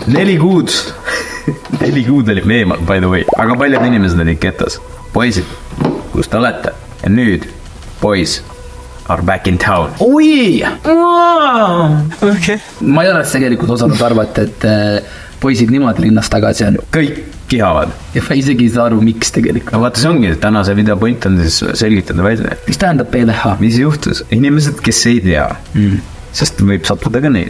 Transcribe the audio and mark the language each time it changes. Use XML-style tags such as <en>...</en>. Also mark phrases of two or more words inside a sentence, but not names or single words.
<et>4 kuud 4 kuud olid me eemal,</et> <en>by the way.</en> <et>Aga paljud inimesed olid ketas. Poisid, kus te olete? Ja nüüd,</et> <en>boys are back in town.</en> <et>Oi! Okay. Ma ei oleks tegelikult osanud arvata, et poisid niimoodi linnast tagasi on. Kõik kihavad. Ja ma isegi ei saa aru, miks tegelikult. No vaata, see ongi, tänase video point on siis selgitada välja. Mis tähendab PVH? Mis juhtus? Inimesed, kes ei tea, sest võib sattuda ka neid.</et>